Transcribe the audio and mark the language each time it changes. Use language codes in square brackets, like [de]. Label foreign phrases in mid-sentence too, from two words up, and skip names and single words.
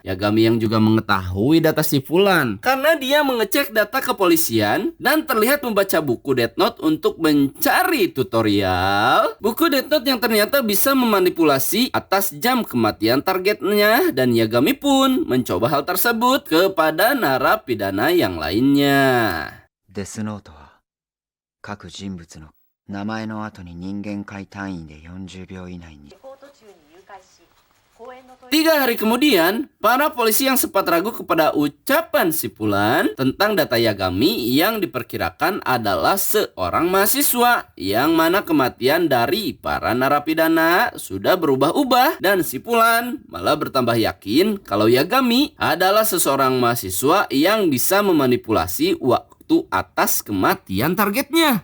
[id] Yagami yang juga mengetahui data si Fulan karena dia mengecek data kepolisian dan terlihat membaca buku Death Note untuk mencari tutorial. Buku Death Note yang ternyata bisa memanipulasi atas jam kematian targetnya, dan Yagami pun mencoba hal tersebut kepada narapidana yang lainnya. [ja] デスノートは各人物の名前の後に人間界単位で40秒以内に下校途中に誘拐し公園のトイレ [id] 3 hari kemudian, para polisi yang sempat ragu kepada ucapan si Fulan tentang data Yagami yang diperkirakan adalah seorang mahasiswa, yang mana kematian dari para narapidana sudah berubah-ubah, dan si Fulan malah bertambah yakin kalau Yagami adalah seseorang mahasiswa yang bisa memanipulasi waktu sekutu atas kematian targetnya.